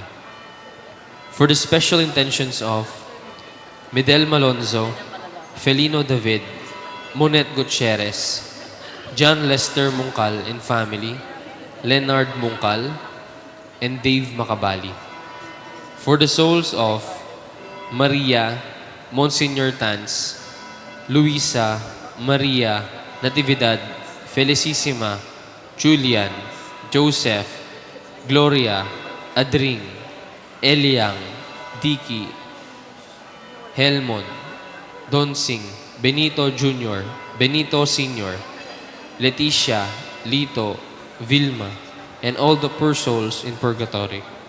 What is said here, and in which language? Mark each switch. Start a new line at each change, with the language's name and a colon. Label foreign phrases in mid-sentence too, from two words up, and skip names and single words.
English: For the special intentions of Medel Malonzo, Felino David, Monet Gutierrez, John Lester Mungkal and family, Leonard Mungkal, and Dave Macabali. For the souls of Maria, Monsignor Tanz, Luisa, Maria, Natividad, Felicissima, Julian, Joseph, Gloria, Adring, Eliang, Dicky, Helmon, Donsing, Benito Jr., Benito Sr., Leticia, Lito, Vilma, and all the poor souls in purgatory.